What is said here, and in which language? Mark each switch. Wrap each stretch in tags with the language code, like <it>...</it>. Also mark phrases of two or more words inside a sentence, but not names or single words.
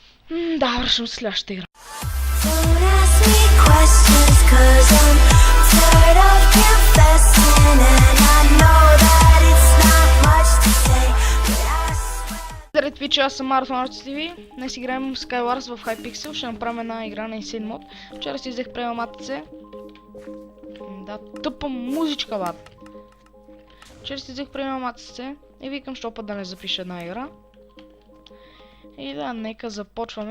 <bg>Да, вършим следващата игра.</bg> <en>Don't ask me questions, 'cause I'm tired of confessing, and I know that it's not much to say, but I swear.</en> <bg>Здравейте, Твич, аз съм Marathon Arts TV. Днес играем Skywars в Hypixel. Ще направим една игра на Insane Mod. Вчера си взех премаматице. Да, тъпа музичка, бат. Вчера си взех премаматице и викам, що път да не запиша една игра. И да, нека започваме.</bg>